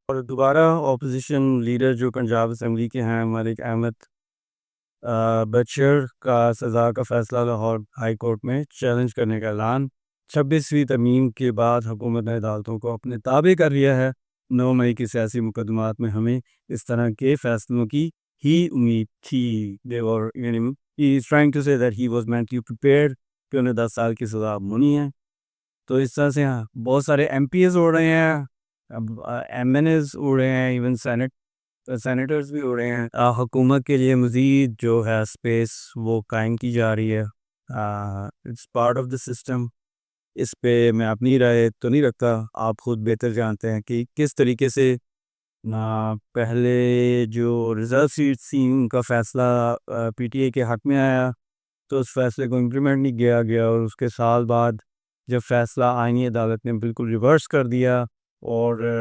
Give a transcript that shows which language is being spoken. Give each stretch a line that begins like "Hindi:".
Urdu: اور دوبارہ opposition leader جو پنجاب اسمبلی کے ہیں، ملک احمد بشیر کا سزا کا فیصلہ لاہور ہائی کورٹ میں چیلنج کرنے کا اعلان. 26ویں ترمیم کے بعد حکومت نے عدالتوں کو اپنے تابع کر لیا ہے. 9 مئی کے سیاسی مقدمات میں ہمیں اس طرح کے فیصلوں کی ہی امید تھی.
English: He is trying to say that he was mentally prepared
Urdu: کہ انہیں 10 سال کی سزا ہونی ہے. تو اس طرح سے بہت سارے ایم پی ایز اڑ رہے ہیں، ایم این ایز اڑ رہے ہیں، ایون سینیٹرز بھی اڑ رہے ہیں. حکومت کے لیے مزید جو ہے اسپیس وہ قائم کی جا رہی ہے.
English: It's part of the system.
Urdu: اس پہ میں اپنی رائے تو نہیں رکھتا، آپ خود بہتر جانتے ہیں کہ کس طریقے سے پہلے جو ریزرو سیٹس تھیں ان کا فیصلہ پی ٹی اے کے حق میں آیا تو اس فیصلے کو امپلیمنٹ نہیں کیا گیا، اور اس کے سال بعد جب فیصلہ آئینی عدالت نے بالکل ریورس کر دیا اور